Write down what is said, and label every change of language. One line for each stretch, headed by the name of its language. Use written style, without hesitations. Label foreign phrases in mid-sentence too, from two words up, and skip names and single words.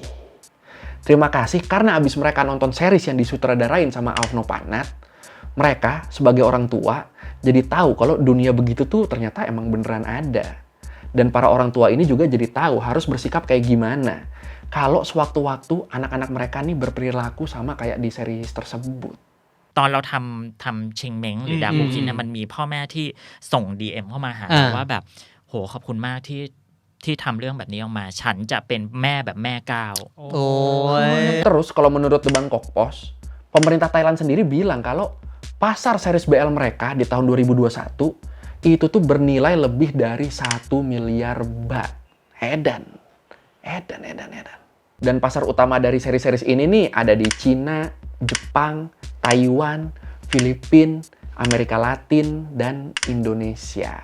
Indonesian: Terima kasih karena abis mereka nonton series yang disutradarain sama Aof Nophanat, mereka sebagai orang tua jadi tahu kalau dunia begitu tuh ternyata emang beneran ada. Dan para orang tua ini juga jadi tahu harus bersikap kayak gimana kalau sewaktu-waktu anak-anak mereka nih berperilaku sama kayak di series tersebut.
Thai: ตอนเราทำชิงเม้งหรือดากูคินเนี่ยมันมีพ่อแม่ที่ส่ง DM เข้ามาหาว่าแบบโหขอบคุณมากที่ทำเรื่องแบบนี้ออกมาฉันจะเป็นแม่แบบแม่ก้าว
Indonesian: Terus kalau menurut The Bangkok Post, pemerintah Thailand sendiri bilang kalau pasar series BL mereka di tahun 2021 itu tuh bernilai lebih dari 1 miliar baht. Edan. Dan pasar utama dari seri-series ini nih ada di Cina, Jepang, Taiwan, Filipina, Amerika Latin, dan Indonesia.